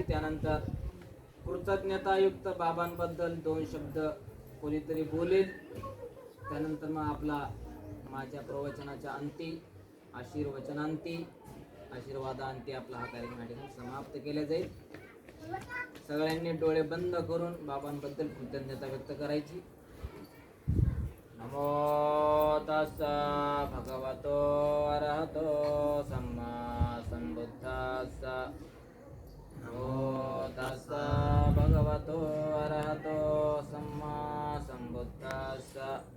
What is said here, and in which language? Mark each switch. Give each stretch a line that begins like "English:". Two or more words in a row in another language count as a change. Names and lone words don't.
Marathi: त्यानंतर कृतज्ञतायुक्त बाबांबद्दल 2 शब्द कोणीतरी बोलेल. त्यानंतर मग आपला माझ्या प्रवचनाच्या अंती आशीर्वादांती आपला हा कार्यक्रम समाप्त केला जाईल. सगळ्यांनी डोळे बंद करून बाबांबद्दल कृतज्ञता व्यक्त करायची.
Pali: नमो तस्सा भगवतो अरहतो सम्मा संबुद्धास्सा. नमो तस्सा भगवतो अरहतो सम्मा संबुद्धास्सा.